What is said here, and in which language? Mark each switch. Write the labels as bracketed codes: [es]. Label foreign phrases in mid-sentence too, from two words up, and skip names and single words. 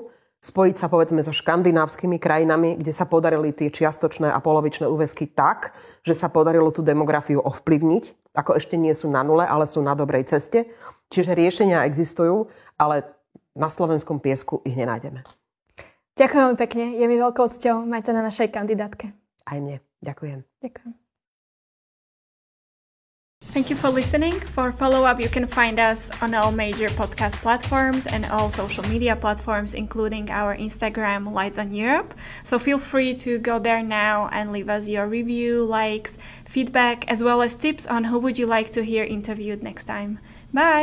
[sk] Spojiť sa povedzme so škandinávskymi krajinami, kde sa podarili tie čiastočné a polovičné úväzky tak, že sa podarilo tú demografiu ovplyvniť, ako ešte nie sú na nule, ale sú na dobrej ceste. Čiže riešenia existujú, ale na slovenskom piesku ich nenájdeme. Ďakujem veľmi pekne. Je mi veľkou cťou mať na našej kandidátke. Aj mne. Ďakujem. Ďakujem. [en] Thank you for listening. For follow-up, you can find us on all major podcast platforms and all social media platforms, including our Instagram, Lights on Europe. So feel free to go there now and leave us your review, likes, feedback, as well as tips on who would you like to hear interviewed next time.